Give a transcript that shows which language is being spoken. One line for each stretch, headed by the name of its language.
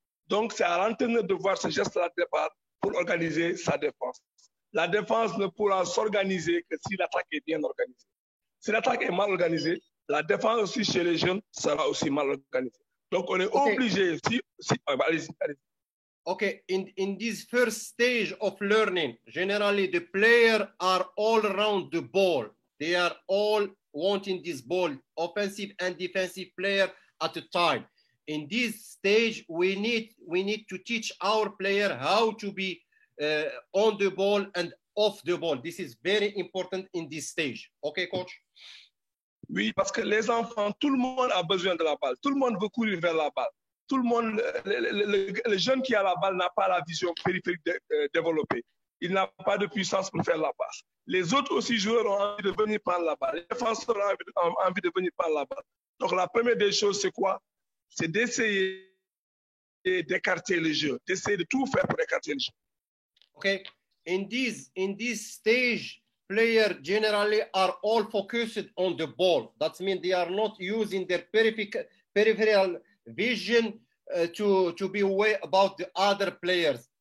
French: Donc, c'est à l'entraîneur de voir ce geste-là de départ pour organiser sa défense. La défense ne pourra s'organiser que si l'attaque est bien organisée. Si l'attaque est mal organisée, la défense aussi chez les jeunes sera aussi mal organisée. Donc, on est obligé. Allez-y.
English: Okay, in this first stage of learning, generally the players are all around the ball. They are all wanting this ball, offensive and defensive player at a time. In this stage, we need to teach our player how to be on the ball and off the ball. This is very important in this stage. Okay, coach?
French: Oui, parce que les enfants, tout le monde a besoin de la balle. Tout le monde veut courir vers la balle. Tout le monde, le jeune qui a la balle n'a pas la vision périphérique développée. Il n'a pas de puissance pour faire la passe. Les autres aussi joueurs ont envie de venir prendre la balle. Les défenseurs ont envie de venir prendre la balle. Donc la première des choses, c'est quoi? C'est d'essayer d'écarter le jeu, d'essayer de tout faire pour écarter le jeu.
English: Okay, in this stage, players generally are all focused on the ball. That means they are not using their peripheral vision to be aware about the other players.